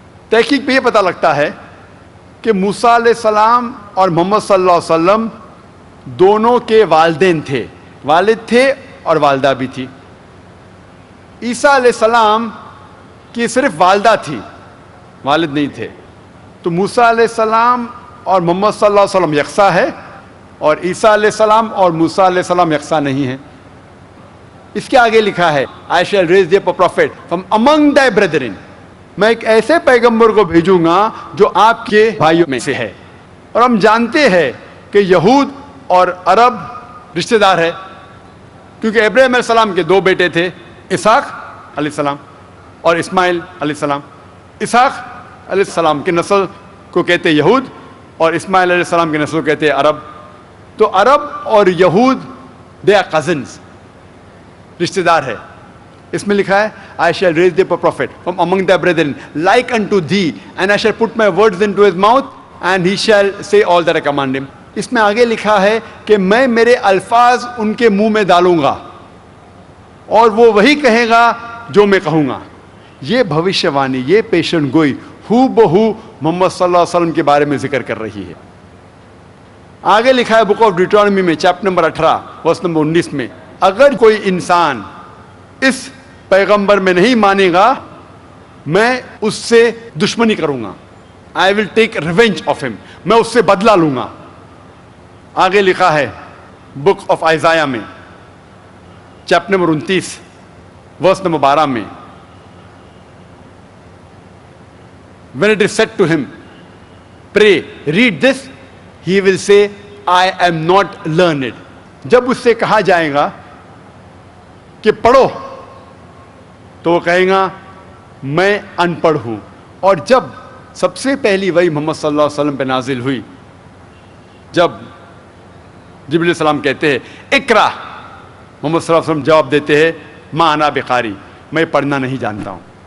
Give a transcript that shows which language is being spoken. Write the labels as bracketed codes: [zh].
[ur] تحقیق پہ یہ پتہ لگتا ہے کہ موسیٰ علیہ السلام اور محمد صلی اللہ علیہ وسلم دونوں کے والدین تھے, والد تھے اور والدہ بھی تھی. عیسیٰ علیہ السلام کی صرف والدہ تھی, والد نہیں تھے. تو موسیٰ علیہ السلام اور محمد صلی اللہ علیہ وسلم یکساں ہے, اور عیسیٰ علیہ السلام اور موسیٰ علیہ السلام یکساں نہیں ہیں. اس کے آگے لکھا ہے [en] I shall raise thee up a prophet from among thy brethren. [ur] میں ایک ایسے پیغمبر کو بھیجوں گا جو آپ کے بھائیوں میں سے ہے. اور ہم جانتے ہیں کہ یہود اور عرب رشتہ دار ہے, کیونکہ ابراہیم علیہ السلام کے دو بیٹے تھے, اسحاق علیہ السلام اور اسماعیل علیہ السلام. اسحاق علیہ السلام کی نسل کو کہتے یہود, اور اسماعیل علیہ السلام کی نسل کو کہتے عرب. تو عرب اور یہود [en] they are cousins, [ur] رشتہ دار ہے. اس میں لکھا ہے [en] I shall raise thee up a prophet from among thy brethren like unto thee, and I shall put my words into his mouth, and he shall say all that I command him. [ur] اس میں آگے لکھا ہے کہ میں میرے الفاظ ان کے منہ میں ڈالوں گا اور وہ وہی کہے گا جو میں کہوں گا. یہ بھوشیوانی, یہ پیشن گوئی ہو بہو محمد صلی اللہ علیہ وسلم کے بارے میں ذکر کر رہی ہے. آگے لکھا ہے بک آف ڈیٹرانومی میں چیپٹر نمبر 18 ورس نمبر 19 میں, اگر کوئی انسان اس پیغمبر میں نہیں مانے گا میں اس سے دشمنی کروں گا. [en] I will take revenge of him. [ur] میں اس سے بدلہ لوں گا. آگے لکھا ہے بک آف آئزایا میں چیپٹر نمبر 29 ورس نمبر 12 میں, [en] when it is said to him, pray, read this, he will say, I am not learned. [ur] جب اس سے کہا جائے گا کہ پڑھو, تو وہ کہے گا میں ان پڑھ ہوں. اور جب سب سے پہلی وحی محمد صلی اللہ علیہ وسلم پہ نازل ہوئی، جب جبریل علیہ السلام کہتے ہیں اقرا، محمد صلی اللہ علیہ وسلم جواب دیتے ہیں [ar] ما انا بقاری، [ur] میں پڑھنا نہیں جانتا ہوں.